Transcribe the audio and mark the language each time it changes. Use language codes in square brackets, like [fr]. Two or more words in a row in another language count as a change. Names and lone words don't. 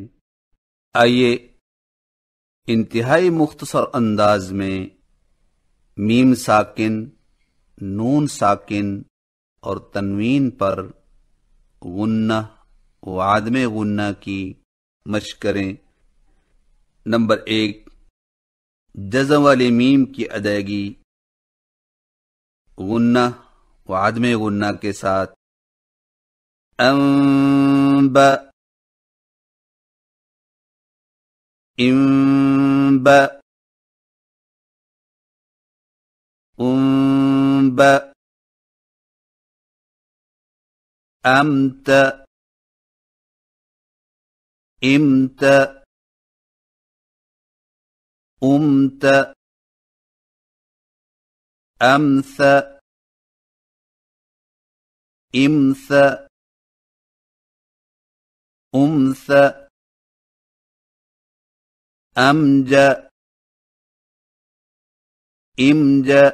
[ur] آئیے انتہائی مختصر انداز میں میم ساکن، نون ساکن اور تنوین پر غنہ و عدم غنہ کی مشق کریں۔ نمبر 1، جزم والی میم کی ادائیگی غنہ و عدم غنہ کے ساتھ، [ar] انب، انب، انب، امت، امت، امت، امث، امث، امث، امج، امج،